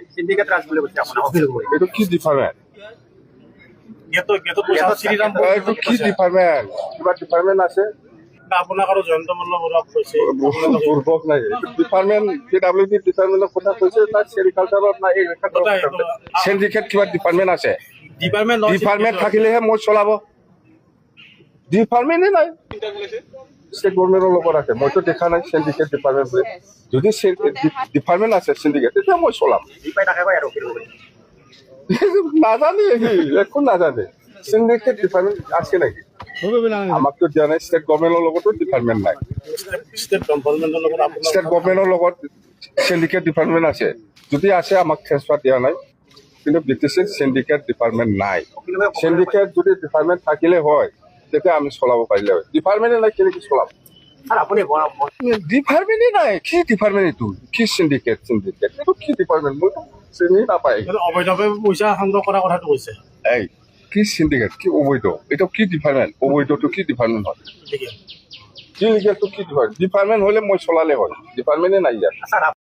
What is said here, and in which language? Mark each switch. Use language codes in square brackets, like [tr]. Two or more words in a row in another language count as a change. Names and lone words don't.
[bn] সিন্ডিকেট রাজ বলে বলছে আপনার অফিস করে এটা কি ডিপার্টমেন্ট শ্রীরাম [as] এটা কি ডিপার্টমেন্ট কিবা ডিপার্টমেন্ট আছে আপোনাক আৰু জয়ন্ত মল্ল বৰুৱাক কৈছে দুর্ভোগ নাই ডিপার্টমেন্ট [en] PWD departmentের [as] কথা কৈছে তার সেরিকালচারত নাই সিন্ডিকেট কিবা ডিপার্টমেন্ট আছে ডিপার্টমেন্ট থাকিলেহে মই চলাব ডিপার্টমেন্টে নাই [en] state governmentের [as] লগত আছে মইতো দেখা নাই [en] syndicate department [as] বলে যদি ডিপার্টমেন্ট আছে সিন্ডিকেট তেতিয়া মই চলাম [bn] ডিপাই টাকা পায় আর অফিস করে [as] নাজানে এখন নাজানে [en] syndicate department [as] আছে নাকি আমাক তো দিয়া নাই [en] state governmentের [as] লগতো ডিপার্টমেন্ট নাই [en] state governmentৰ [as] লগত আপোনাৰ [en] state governmentের [as] লগত [en] syndicate department [as] আছে যদি আছে আমাক ট্রান্সফার দিয়া নাই কিন্তু ব্রিটিশের [en] syndicate department [as] নাই সিন্ডিকেট যদি ডিপার্টমেন্ট থাকিলে হয় তেতিয়া আমি চলাব পাৰিলে হয় ডিপার্টমেন্টে নাই কেনেকৈ চলাম [bn] আর আপনি ডিপার্টমেন্টে নাই কি ডিপার্টমেন্ট এইটো কি সিন্ডিকেট এইটো কি ডিপার্টমেন্ট মই চিনি নাপায় [as] অবৈধভাৱে পইচা সংগ্ৰহ কৰাৰ কথাটো কৈছে এই কি সিন্ডিকেট কি অবৈধ এটা কি ডিপার্টমেন্ট অবৈধটো কি ডিপার্টমেন্ট হয় কি লিগেলটো কি ডিপার্টমেন্ট হলে মই চলালে হয় ডিপার্টমেন্টে নাই ইয়াত স্যার